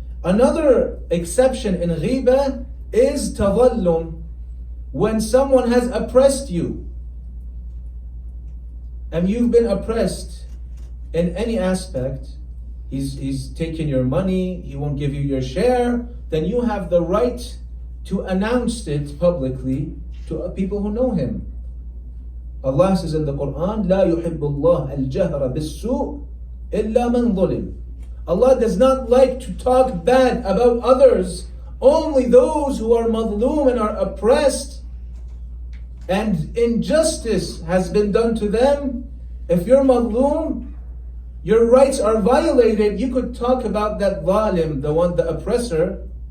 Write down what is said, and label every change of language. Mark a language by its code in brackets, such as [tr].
[en] Another exception in ghiba is tadallum, when someone has oppressed you and you've been oppressed in any aspect. He's taken your money, he won't give you your share, then you have the right to announce it publicly to people who know him. Allah says in the Quran, [ar] لا يحب الله الجهر بالسوء إلا من ظلم. [en] Allah does not like to talk bad about others, only those who are madloom and are oppressed and injustice has been done to them. If you're madloom, your rights are violated, you could talk about that zalim, the oppressor,